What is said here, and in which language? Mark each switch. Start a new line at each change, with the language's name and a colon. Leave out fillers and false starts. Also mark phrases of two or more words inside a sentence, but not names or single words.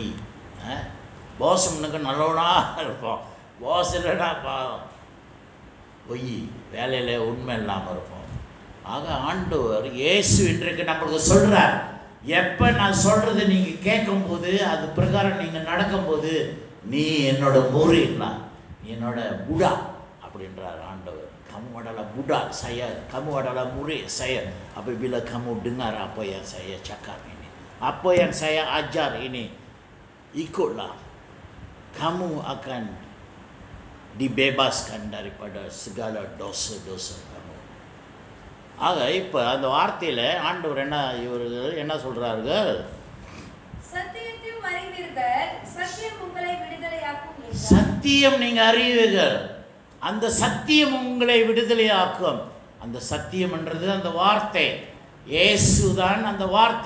Tamil: பாஸ் முன்னுக்கு நல்லவனாக இருப்போம், பாஸ் இல்லைன்னா பொய், வேலையில் உண்மை இல்லாமல் இருப்போம். ஆக ஆண்டவர் இயேசு இன்றைக்கு நம்மளுக்கு சொல்கிறார், எப்போ நான் சொல்கிறது நீங்கள் கேட்கும்போது, அது பிரகாரம் நீங்கள் நடக்கும்போது, நீ என்னோட முறினா, நீ என்னோட புடா அப்படின்றார் ஆண்டவர்.
Malay: Kamu adalah budak saya, kamu adalah murid saya. Apabila kamu dengar apa yang saya cakap ini, apa yang saya ajar ini, ikutlah, kamu akan dibebaskan daripada segala dosa-dosa kamu.
Tamil: ஆக இப்போ அந்த வார்த்தையில் ஆண்டவர் இவர்கள் என்ன சொல்கிறார்கள்? சத்தியத்தையும் அறிவீர்கள், சத்தியம் உங்களை விடுதலையாக்கும். சத்தியம் நீங்கள் அறிவீர்கள், அந்த சத்தியம் உங்களை விடுதலையாக்கும். அந்த சத்தியம்ன்றது அந்த வார்த்தை, இயேசுதான் அந்த வார்த்தை.